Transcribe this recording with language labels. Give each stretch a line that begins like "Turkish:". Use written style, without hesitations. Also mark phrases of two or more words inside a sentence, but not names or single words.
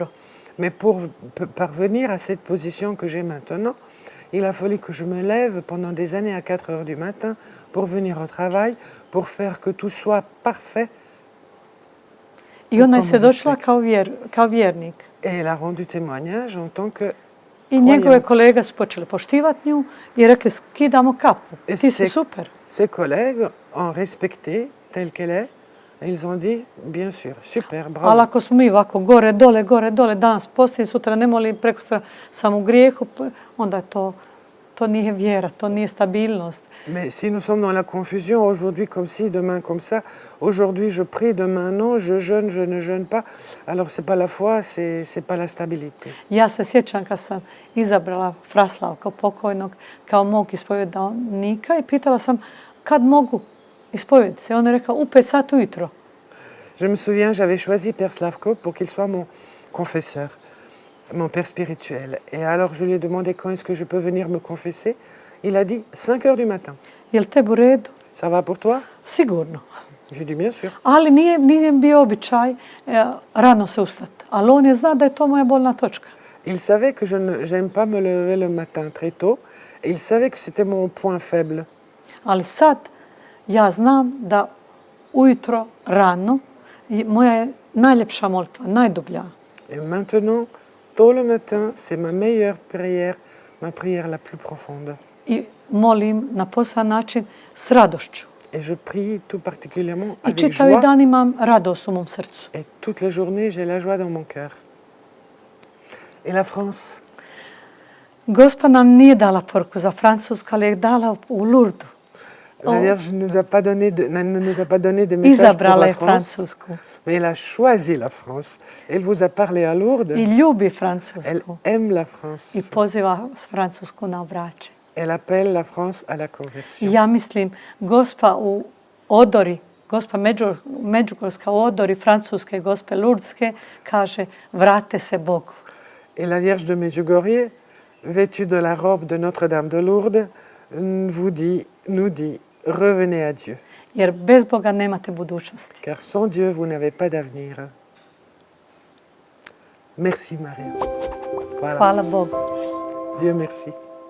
French: Mais pour parvenir à cette position que j'ai maintenant, il a fallu que je me lève pendant des années à 4 heures du matin pour venir au travail, pour faire que tout soit parfait.
Croatian: I ona je svjedočila kao vjernik.
French: Et elle a rendu témoignage en tant que
Croatian: I njegove kolege su počeli poštivati nju i rekli skidamo kapu, ti si super.
French: Ses collègues ont respecté telle qu'elle est. Ils ont dit, bien sûr, super, bravo.
Croatian: Ali ako smo mi ovako gore, dole, danas postim, sutra ne molim, prekosutra sam u grijehu, onda to nije vjera, to nije stabilnost.
French: Mais si nous sommes dans la confusion, aujourd'hui comme ci, demain comme ça, aujourd'hui je prie, demain non, je jeûne, je ne jeûne pas, alors c'est pas la foi, c'est pas la stabilité.
Croatian: Ja se sjećam kad sam izabrala Fraslavka pokojnog kao mog ispovjedanika i pitala sam kad mogu ispovjediti se. On je rekao u 5 sati ujutro.
French: Je me souviens, j'avais choisi Père Slavko pour qu'il soit mon confesseur, mon père spirituel. Et alors je lui ai demandé quand est-ce que je peux venir me confesser. Il a dit 5 heures du matin.
Croatian: Jel tebi u redu?
French: Ça va pour toi?
Croatian: Sigurno.
French: J'ai dit bien sûr.
Croatian: Ali nije bio običaj rano se ustati. Ali on je zna da je to moja bolna točka.
French: Il savait que j'aime pas me lever le matin très tôt. Et il savait que c'était mon point faible.
Croatian: Ali sad ja znam da ujutro rano moja je najljepša molitva, najdublja.
French: Et maintenant, tôt le matin, c'est ma meilleure prière, ma prière la plus profonde.
Croatian: I molim na poseban način s radošću.
French: Et je prie tout particulièrement avec
Croatian: I čitavi
French: joie.
Croatian: dan imam radost u mom srcu.
French: Et toute la journée, j'ai la joie dans mon cœur. Et la France?
Croatian: Gospa nam nije dala poruku za Francusku, ali je dala u Lourdes.
French: La Vierge ne nous a pas donné de message
Croatian: Izabrala
French: pour
Croatian: je
French: la France,
Croatian: Francusku.
French: mais elle a choisi la France. Elle vous a parlé à Lourdes.
Croatian: I ljubi
French: Elle
Croatian: Francusku.
French: aime la France.
Croatian: I poziva Francusku na obraćanje.
French: Elle appelle la France à la
Croatian: I
French: conversion.
Croatian: ja mislim, Gospa u odori, Gospa Međugorska u odori Francuske, Gospe Lurdske, kaže vrate se Bogu.
French: Et la Vierge de Medjugorje vêtu de la robe de Notre-Dame de Lourdes, nous dit, revenez à Dieu.
Croatian: Jer bez Boga nemate budućnosti.
French: Car sans Dieu, vous n'avez pas d'avenir. Merci Maria. Voilà.
Croatian: Hvala Bogu.
French: Dieu merci.